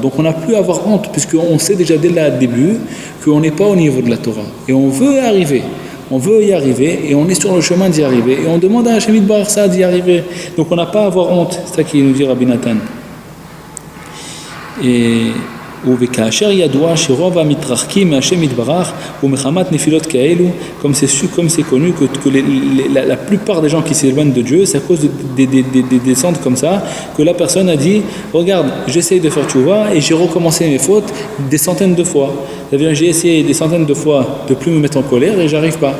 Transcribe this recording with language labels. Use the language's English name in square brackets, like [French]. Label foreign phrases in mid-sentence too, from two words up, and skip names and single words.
[French] Donc on n'a plus à avoir honte, puisqu'on sait déjà dès le début qu'on n'est pas au niveau de la Torah. Et on veut y arriver. On veut y arriver et on est sur le chemin d'y arriver. Et on demande à [Hebrew] השם יתברך [French] ça d'y arriver. Donc on n'a pas à avoir honte. C'est ça qu'il nous dit Rabbi Nathan. [Hebrew] Et וכאשר ידוע שרוב המתרחקים מהשם יתברך ומחמת נפילות כאלו, [French] comme c'est connu que la plupart des gens qui s'éloignent de Dieu, c'est à cause des descentes comme ça, que la personne a dit, regarde, j'essaye de faire tchouva et j'ai recommencé mes fautes des centaines de fois. C'est-à-dire j'ai essayé des centaines de fois de plus me mettre en colère et j'arrive pas.